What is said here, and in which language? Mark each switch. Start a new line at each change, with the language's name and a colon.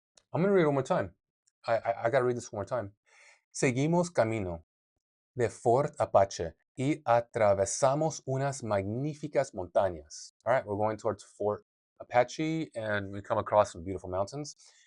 English: I'm going to read it one more time. I got to read this one more time.
Spanish: Seguimos camino de Fort Apache y atravesamos unas magníficas montañas.
English: All right, we're going towards Fort Apache and we come across some beautiful mountains.